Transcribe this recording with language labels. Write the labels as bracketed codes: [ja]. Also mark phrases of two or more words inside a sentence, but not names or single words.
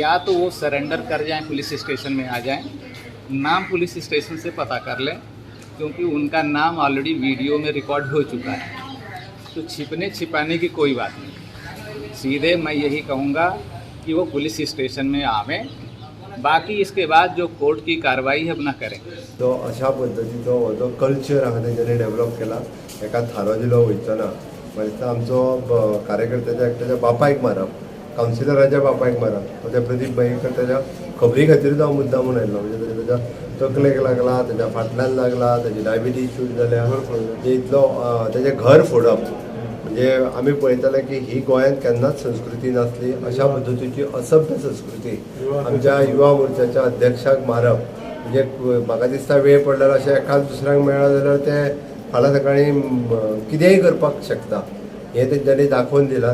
[hi] या तो वो सरेंडर कर जाएं, पुलिस स्टेशन में आ जाएं, नाम पुलिस स्टेशन से पता कर लें, क्योंकि उनका नाम ऑलरेडी वीडियो में रिकॉर्ड हो चुका है। तो छिपने छिपाने की कोई बात नहीं, सीधे मैं यही कहूँगा कि वो पुलिस स्टेशन में आवें, बाकी इसके बाद जो कोर्ट की कार्रवाई है अपना करें। [kok] तो अशा पद्दतीचो हो जो कल्चर हांगा तेंच्यांनी डेवलप केला, एका थारो दिलो वयचो ना, म्हाका दिसता आमचो कार्यकर्त्याच्या एकट्याच्या बापायक मारप, कावन्सिलराच्या बापायक मारप, तो त्या प्रदीप भाईकर त्याच्या खबरी खातीर हांव मुद्दामून आयलो, म्हणजे तेच्या तकलेक लागला, तेच्या फाटल्यान लागला, तेची डायबिटीज शूट जाल्या, इतलो तेजें घर फोडप, म्हणजे आमी पळयताले की ही गोंयांत केन्नाच संस्कृती नासली, अशा पद्दतीची असभ्य संस्कृती आमच्या युवा मोर्चाच्या अध्यक्षाक मारप, म्हणजे म्हाका दिसता वेळ पडल्यार अशें एकाच दुसऱ्यांक मेळ्ळा जाल्यार ते फाल्यां सकाळीं कितेंय करपाक शकता, हें तेंच्यांनी दाखोवन दिलां।